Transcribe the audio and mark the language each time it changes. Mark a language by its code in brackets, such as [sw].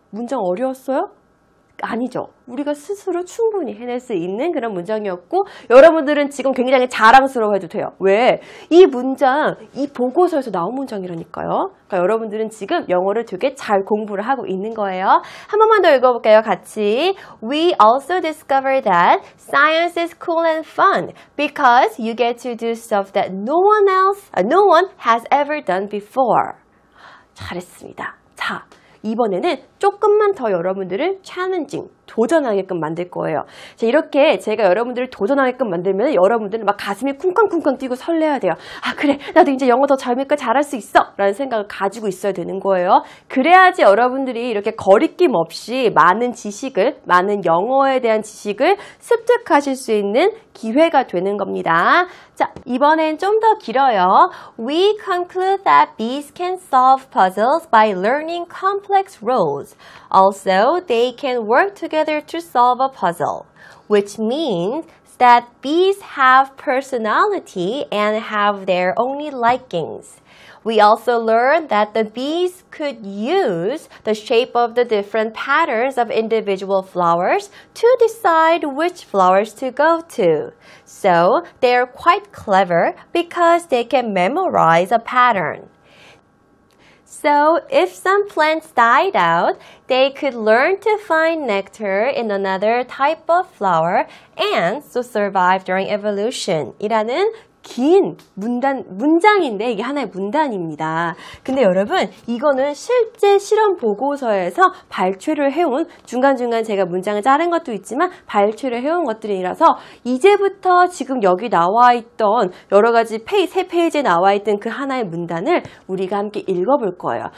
[ko] 문장 어려웠어요? 아니죠. 우리가 스스로 충분히 해낼 수 있는 그런 문장이었고 여러분들은 지금 굉장히 자랑스러워해도 돼요. 왜? 이 문장, 이 보고서에서 나온 문장이라니까요. 그러니까 여러분들은 지금 영어를 되게 잘 공부를 하고 있는 거예요. 한 번만 더 읽어볼게요. 같이. [en] We also discovered that science is cool and fun because you get to do stuff that no one has ever done before. [ko] 잘했습니다. 자. 이번에는 조금만 더 여러분들을 challenging, 도전하게끔 만들 거예요. 자, 이렇게 제가 여러분들을 도전하게끔 만들면 여러분들은 막 가슴이 쿵쾅쿵쾅 뛰고 설레야 돼요. 아, 그래. 나도 이제 영어 더 재밌게 잘할 수 있어. 라는 생각을 가지고 있어야 되는 거예요. 그래야지 여러분들이 이렇게 거리낌 없이 많은 영어에 대한 지식을 습득하실 수 있는 기회가 되는 겁니다. 자, 이번엔 좀 더 길어요. [en] We conclude that bees can solve puzzles by learning complex rules. Also, they can work together to solve a puzzle, which means that bees have personality and have their own likings. We also learned that the bees could use the shape of the different patterns of individual flowers to decide which flowers to go to. So, they're quite clever because they can memorize a pattern. So, if some plants died out, they could learn to find nectar in another type of flower and so survive during evolution. [ko] 이라는 긴 문장인데 이게 하나의 문단입니다. 근데 여러분 이거는 실제 실험 보고서에서 발췌를 해온 중간중간 제가 문장을 자른 것도 있지만 발췌를 해온 것들이라서 이제부터 지금 여기 나와 있던 여러 가지 세 페이지에 나와 있던 그 하나의 문단을 우리가 함께 읽어볼 거예요.